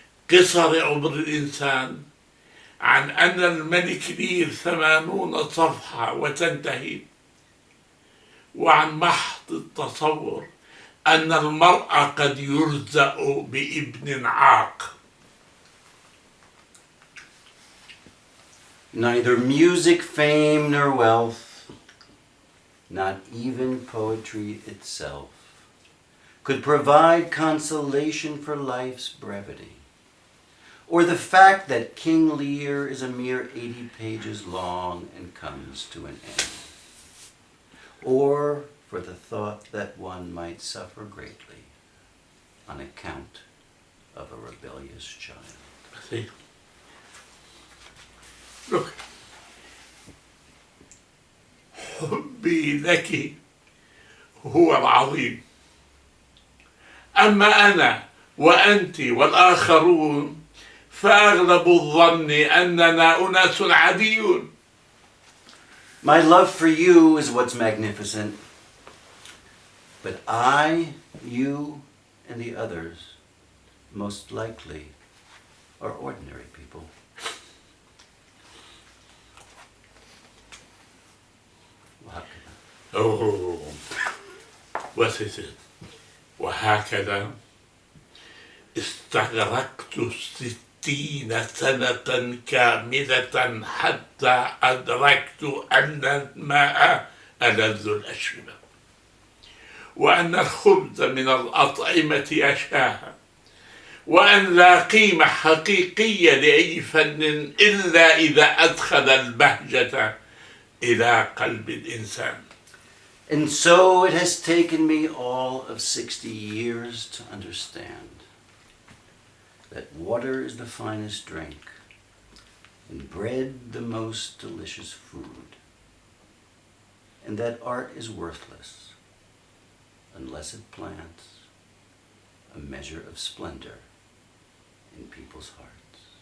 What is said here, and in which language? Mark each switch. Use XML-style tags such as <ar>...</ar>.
<ar>قصر عمر الإنسان، عن أن الملك لير 80 صفحة وتنتهي، وعن محض التصور أن المرء قد يرزق بابن عاق.</ar> <en>Neither music, fame, nor wealth, not even poetry itself, could provide consolation for life's brevity, or the fact that King Lear is a mere 80 pages long and comes to an end, or for the thought that one might suffer greatly on account of a rebellious child. See?</en> <ar>حبي لك هو العظيم. أما أنا وأنت والآخرون فأغلب الظن أننا أناس عاديون.</ar> <en>My love for you is what's magnificent. But I, you, and the others, most likely, are ordinary people. Oh, what is it?</en> <ar>وهكذا استغرقت 60 سنة كاملة حتى أدركت أن الماء ألذ الأشربة، وأن الخبز من الأطعمة أشهاها، وأن لا قيمة حقيقية لأي فن إلا إذا أدخل البهجة إلى قلب الإنسان.</ar> <en>And so it has taken me all of 60 years to understand that water is the finest drink and bread the most delicious food, and that art is worthless unless it plants a measure of splendor in people's hearts.</en>